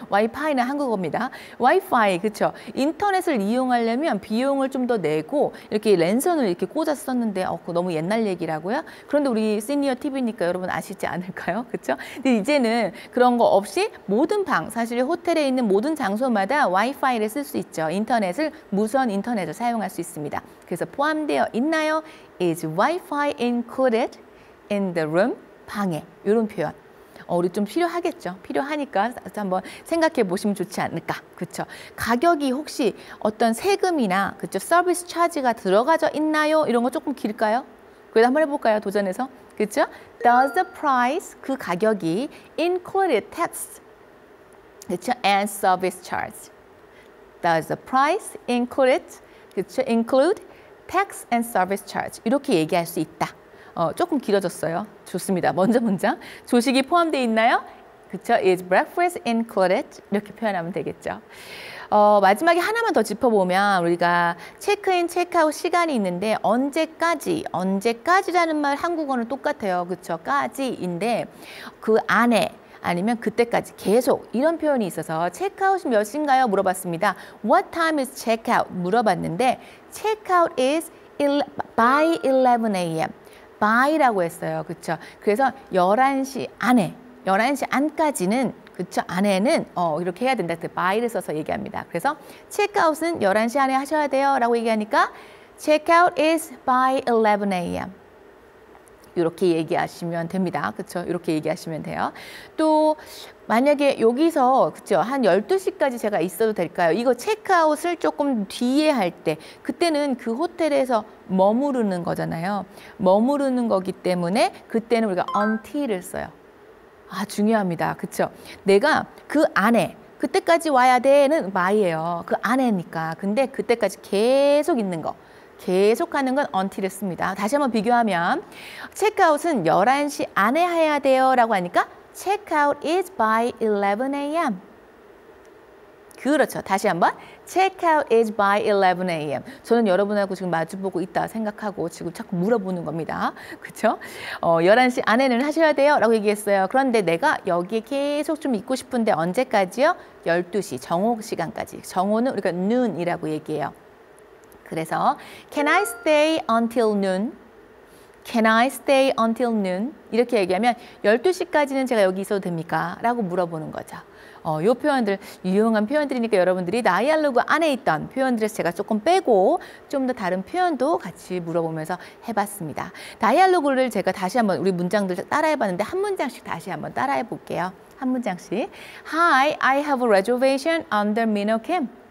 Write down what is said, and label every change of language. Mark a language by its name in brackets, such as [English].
[Korean] 와이파이는 한국어입니다. 와이파이, 그렇죠? 인터넷을 이용하려면 비용을 좀 더 내고 이렇게 랜선을 이렇게 꽂아서 썼는데 그거 너무 옛날 얘기라고요? 그런데 우리 시니어 TV니까 여러분 아시지 않을까요? 그렇죠? 근데 이제는 그런 거 없이 모든 방, 사실 호텔에 있는 모든 장소마다 와이파이를 쓸 수 있죠. 인터넷을 무선 인터넷을 사용할 수 있습니다. 그래서 포함되어 있나요? [English] Is Wi-Fi included in the room? [Korean] 방에. 이런 표현. 우리 좀 필요하겠죠. 필요하니까 한번 생각해 보시면 좋지 않을까. 그렇죠? 가격이 혹시 어떤 세금이나 그렇죠? 서비스 차지가 들어가져 있나요? 이런 거 조금 길까요? 그래도 한번 해볼까요? 도전해서. 그렇죠? [English] Does the price, [Korean] 그 가격이 [English] included tax, [Korean] 그렇죠? [English] And service charge. Does the price include, [Korean] 그렇죠? [English] Include tax and service charge. [Korean] 이렇게 얘기할 수 있다. 조금 길어졌어요. 좋습니다. 먼저 조식이 포함되어 있나요? 그렇죠? [English] Is breakfast included? [Korean] 이렇게 표현하면 되겠죠. 마지막에 하나만 더 짚어보면 우리가 체크인, 체크아웃 시간이 있는데 언제까지라는 말 한국어는 똑같아요. 그렇죠? 까지인데 그 안에 아니면 그때까지 계속 이런 표현이 있어서 체크아웃이 몇 시인가요? 물어봤습니다. [English] What time is checkout? [Korean] 물어봤는데 [English] checkout is by 11 a.m. [Korean] by라고 했어요. 그렇죠? 그래서 11시 안에, 11시 안까지는 그렇죠? 안에는 이렇게 해야 된다. by를 써서 얘기합니다. 그래서 체크아웃은 11시 안에 하셔야 돼요. 라고 얘기하니까 [English] checkout is by 11 a.m. [Korean] 이렇게 얘기하시면 됩니다. 그렇죠? 이렇게 얘기하시면 돼요. 또 만약에 여기서 그렇죠? 한 12시까지 제가 있어도 될까요? 이거 체크아웃을 조금 뒤에 할 때 그때는 그 호텔에서 머무르는 거잖아요. 머무르는 거기 때문에 그때는 우리가 until을 써요. 중요합니다. 그렇죠? 내가 그 안에 그때까지 와야 돼는 my예요. 그 안에니까. 근데 그때까지 계속 있는 거. 계속하는 건 until을 씁니다. 다시 한번 비교하면 체크아웃은 11시 안에 해야 돼요 라고 하니까 [English] checkout is by 11 a.m. [Korean] 그렇죠. 다시 한번 [English] checkout is by 11 a.m. [Korean] 저는 여러분하고 지금 마주보고 있다 생각하고 지금 자꾸 물어보는 겁니다. 그렇죠? 11시 안에는 하셔야 돼요 라고 얘기했어요. 그런데 내가 여기에 계속 좀 있고 싶은데 언제까지요? 12시 정오 시간까지. 정오는 우리가 noon이라고 얘기해요. 그래서 [English] Can I stay until noon? Can I stay until noon? [Korean] 이렇게 얘기하면 12시까지는 제가 여기 있어도 됩니까? 라고 물어보는 거죠. 이 표현들 유용한 표현들이니까 여러분들이 다이알로그 안에 있던 표현들에서 제가 조금 빼고 좀 더 다른 표현도 같이 물어보면서 해봤습니다. 다이알로그를 제가 다시 한번 우리 문장들 따라해봤는데 한 문장씩 다시 한번 따라해 볼게요. 한 문장씩. [English] Hi, I have a reservation under Minho Kim.